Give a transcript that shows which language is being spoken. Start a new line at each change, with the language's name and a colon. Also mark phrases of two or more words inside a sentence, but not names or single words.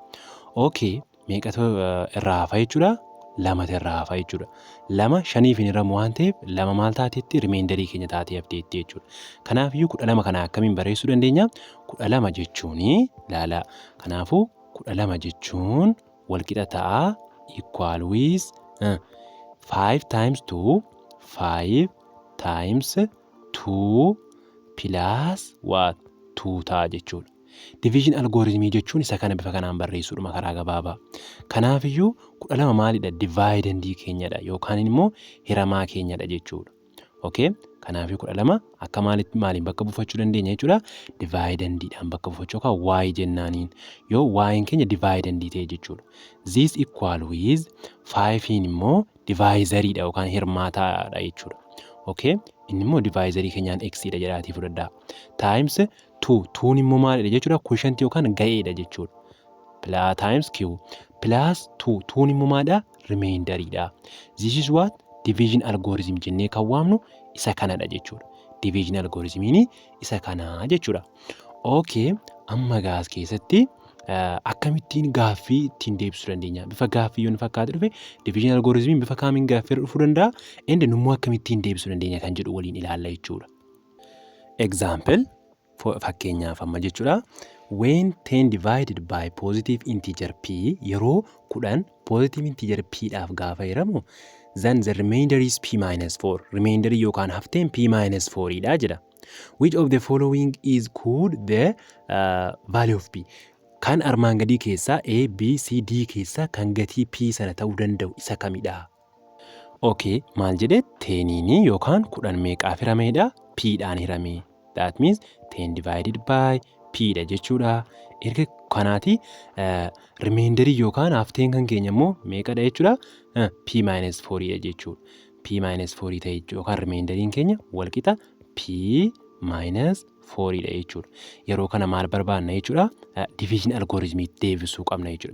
Oromo: Okay, meeqatu irraa hafa jechuudha? 2 irraa hafa jechuudha. 2 5 hin hiramu waan ta'eef 2 maal taateetti rimeendarii keenya taatee hafteetti jechuudha. Kanaafiyyuu 12 kana akkamiin barreessuu dandeenya? 12 jechuun ilaala. Kanaafuu 12 jechuun walqixa ta'a
English: equal with 5 times 2 5 times 2 plus what 2
Oromo: ta'a jechuudha. Diviizhin algooriizimii jechuun isa kana bifa kanaan barreessuudha karaa gabaabaa. Kanaafiyyuu 12 maalidha? Divaayidandii keenyadha yookaan immoo hiramaa keenyadha jechuudha. Okay? Kanaafiyyuu 12 akka maaliin bakka buufachuu dandeenya jechuudha? Divaayidandiidhaan bakka buufachuu yookaan y jennaaniin yoo y'in keenya divaayidandii ta'e jechuudha.
English: This equal with 5
Oromo: immoo divaayizariidha yookaan hirmaataadha jechuudha.
English: Okay?
Oromo: Inni immoo divaayizarii keenyaan x'dha jedhaatii fudhadhaa. Times 2 immoo maalidha jechuudha? Quotient yookaan ga'eedha jechuudha.
English: Plus times q plus 2
Oromo: immoo maalidha? Remainderiidha.
English: This is what division algorithm
Oromo: jennee kan waamnu isa kanadha jechuudha. Division algoritmiin isa kana jechuudha. Okay, amma gaas keessatti akkamittiin gaaffii ittiin deebisuu dandeenya? Bifa gaaffii yoo fakkaatu dhufe division algoritmiin bifa kaamiin gaaffii dhufuu danda'a? Ende nummoo akkamittiin deebisuu dandeenya kan jedhu waliin ilaalla jechuudha. Example fakkeenyaaf amma jechuudha.
English: When 10 divided by positive integer p yeroo 10 positive integer p
Oromo: dhaaf gaafa hiramu
English: then the remainder is p minus 4.
Oromo: Remainder yookaan hafteen
English: p minus 4
Oromo: dha jedha.
English: Which of the following is could the value of p?
Oromo: Kan armaan gadii keessaa A, B, C, D keessaa kan gatii p sana ta'uu danda'u isa kamidha? Okay, maal jedhe? 10 yookaan 10 meeqaaf hirameedha? P dhaan hirame.
English: That means 10 divided by p
Oromo: dha jechuudha. Erga kanaati remainder yookaan hafteen kan keenya immoo meeqadha jechuudha?
English: P minus 4
Oromo: dha jechuudha.
English: P minus 4
Oromo: ta'e yookaan remainderiin keenya walqixa
English: P minus 4
Oromo: dha jechuudha. Yeroo kana maal barbaanna jechuudha? Division algoritmii deebisuu qabna jechuudha.